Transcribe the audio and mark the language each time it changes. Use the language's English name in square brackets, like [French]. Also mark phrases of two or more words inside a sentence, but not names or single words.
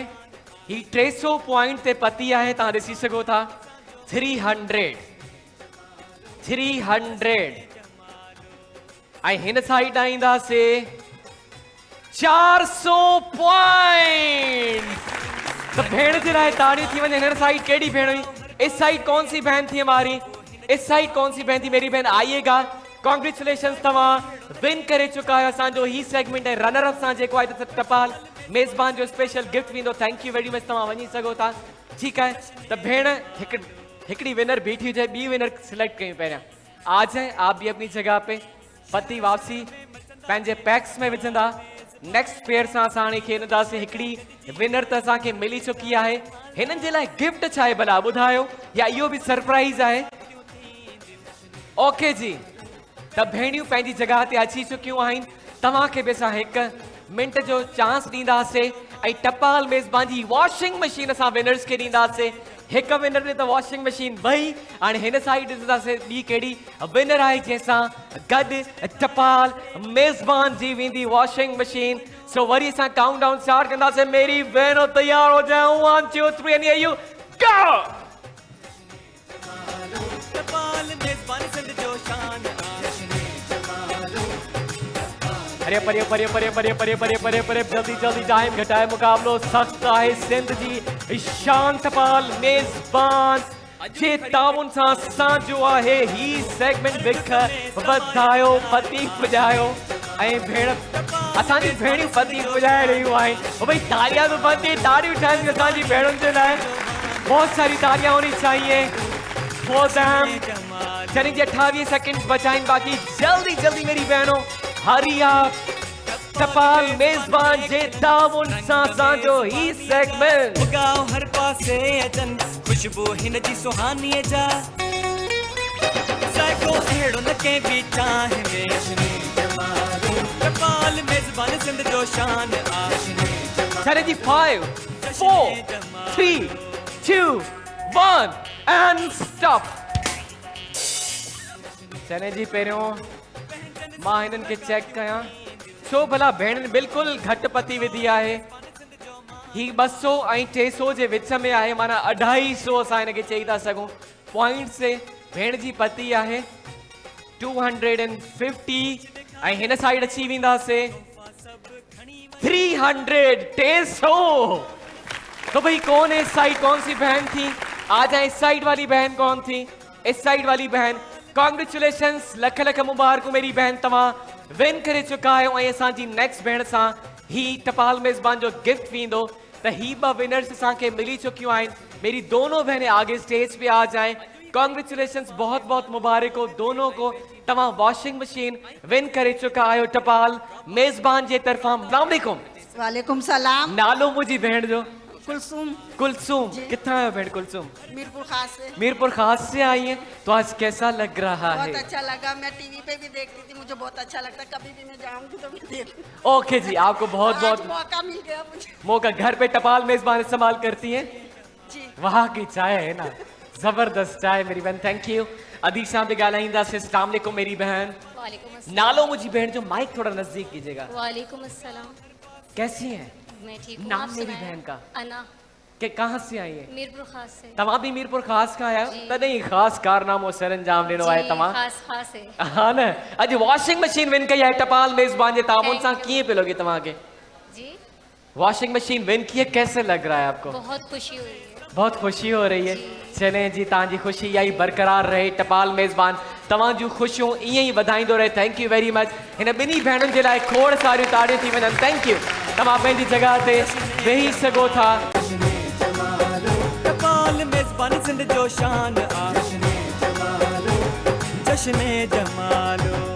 [Sindhi] ही 300 पॉइंट ते पति आहे, तव्हां ॾिसी सघो था। 300 ऐं हिन साइड ईंदासीं 400 पॉइंट। तो भेण जे लाइ ताड़ियूं थी वञे। हिन साइड केड़ी भेण हुई? [Hindi] इस साइड कौन सी बहन थी हमारी? इस साइड कौन सी बहन थी? मेरी बहन आइएगा। [Sindhi] कॉन्ग्रेचुलेशन, तव्हां विन करे चुका आहियो असांजो ही सेगमेंट। ऐं [English] runner up [Sindhi] सां जेको आहे टपाल मेज़बान जो स्पेशल गिफ्ट वेंदो। [English] Thank you very much, [Sindhi] तव्हां वञी सघो था। ठीकु आहे, त भेण हिकिड़ी विनर बीठी हुजे, ॿी विनर सिलेक्ट कयूं पहिरियां। [Hindi] आ जाए, आप भी अपनी जगह पे। [Sindhi] पति वापसी पंहिंजे पैक्स में विझंदा। [English] next pair [Sindhi] सां असां हाणे खेॾंदासीं। हिकिड़ी विनर त असांखे मिली चुकी आहे। हिननि जे लाइ गिफ्ट छा आहे भला ॿुधायो, या इहो बि सरप्राइज़ आहे? ओके जी, त भेणियूं पंहिंजी जॻह ते अची चुकियूं आहिनि। तव्हांखे बि असां 1 मिंट जो चांस ॾींदासीं ऐं टपाल मेज़बान जी [English] washing machine [Sindhi] असां विनर्स खे ॾींदासीं। 1 विनर ॾे त वॉशिंग मशीन 2। हाणे हिन साइड ॾिसंदासीं ॿी कहिड़ी विनर आहे जंहिंसां गॾु टपाल मेज़बान जी वेंदी [English] washing machine. [Sindhi] सो वरी असां [English] count down start [Sindhi] कंदासीं। [Hindi] मेरी बहनों तैयार हो जाओ। 1 2 3 [English] and here you go. [Sindhi] छपाल मेज़बान सिंध जो शान। अरे परे परे परे परे परे परे परे परे जल्दी जल्दी टाइम घटाए। मुकाबलो सख्त आहे। सिंध जी शान छपाल मेज़बान जे ताउन सां असांजो आहे ही सेगमेंट विख वधायो, पति पुॼायो। ऐं भेण असांजी भेणियूं पति पुॼाए रहियूं आहिनि। [Hindi] भई तालियां तो बनती, [Sindhi] ताड़ियूं ठाहिनि असांजी भेणुनि जे लाइ। [Hindi] बहुत सारी तालियां होनी चाहिए [English] for them. [Sindhi] चली जी 28 सेकंड बचाइन बाकी। [Hindi] जल्दी जल्दी मेरी बहनों, हरी आप। [Sindhi] छपाल मेज़बान जे ताउन सां असांजो ही सेगमेंट। उगाओ हर पासे अचन खुशबू हिन जी सुहानीअ जा। साइको अहिड़ो न कंहिं बि चाहे में। छपाल मेज़बान सिंध जो शान आहे। चले जी 5 4 3 2 1 [English] and stop. [Sindhi] चले जी पहिरियों मां हिननि खे चेक कयां छो भला भेण बिल्कुल घट पती विधी आहे। ही 200 ऐं 300 जे विच में आहे, माना 250 असां हिनखे चई था सघूं पॉइंट से। भेण जी पती आहे 250 ऐं हिन साइड अची वेंदासीं 300 300। [Hindi] तो भाई कौन है इस साइड, कौन सी बहन थी? आ जाए इस साइड वाली बहन कौन थी? इस साइड वाली बहन। कॉन्ग्रेचुलेशंस, लख लख मुबारक मेरी बहन, [Sindhi] तव्हां विन करे चुका आहियो। ऐं असांजी नेक्स्ट भेण सां ही टपाल मेज़बान जो गिफ्ट वेंदो। त ही 2 विनर्स असांखे मिली चुकियूं आहिनि। [Hindi] मेरी दोनों बहनें आगे स्टेज पे आ जाएं। कॉन्ग्रेचुलेशंस, बहुत बहुत मुबारक हो दोनों को। [Sindhi] तव्हां [English] washing machine [Sindhi] विन करे चुका आहियो टपाल मेज़बान जे तरफां। [Arabic] السلام عليكم. وعليكم سلام. [Sindhi] नालो मुंहिंजी भेण जो? कुलसुम। [Hindi] कुलसुम, कितना है भेड़ कुलसुम? मीरपुर खास से। मीरपुर खास से आई है, तो आज कैसा लग रहा बहुत है? अच्छा लगा, मैं टीवी पे भी देखती थी, मुझे बहुत अच्छा लगता है, कभी भी मैं जाऊंगी तो मैं देखूं। ओके जी, आपको बहुत आज बहुत मौका मिल गया मुझे। मौका। घर पे टपाल मेजबान इस्तेमाल करती हैं? जी। वहाँ की चाय है ना, जबरदस्त चाय मेरी बहन, [English] thank you. [Sindhi] अदीशा पे ॻाल्हाईंदासीं। [Arabic] السلام عليكم [Sindhi] मेरी बहन। [Arabic] وعليكم السلام. [Sindhi] नालो मुझी बहन जो, [Hindi] माइक थोड़ा नजदीक कीजिएगा। [Arabic] وعليكم السلام. [Hindi] कैसी हैं? मैं ठीक हूँ। नाम आप मेरी सुनाएं? बहन का? अना। कि कहाँ से आई है? मीरपुर खास से। [Sindhi] तव्हां भी मीरपुर खास का आया? [Hindi] जी। [Sindhi] तॾहिं ख़ासि कारनामो सरंजाम ॾिनो आहे जी, तव्हां। [Hindi] खास खास है। [Sindhi] हाँ न, अॼु [English] washing machine [Sindhi] विन कई आहे टपाल मेज़बान जे तामुन सां। [English] Thank you। [Sindhi] कीअं पियो लॻे तव्हांखे? जी, [English] washing machine [Hindi] विन किए, कैसे लग रहा है आपको? बहुत खुशी हुई है। बहुत खुशी हो रही है। जी। [Sindhi] चलें जी, तव्हांजी खुशी इहा ई बरक़रार रहे। टपाल मेज़बान तव्हां जूं ख़ुशियूं ईअं ई वधाईंदो रहे। [English] Thank you very much. [Sindhi] हिन ॿिन्ही भेणुनि जे लाइ खोड़ सारियूं ताड़ियूं थी वञनि। [English] Thank you. [Sindhi] तव्हां पंहिंजी जॻह ते वेही सघो था। टपाल मेज़बान सिंध जो शान आ, जश्न जमालो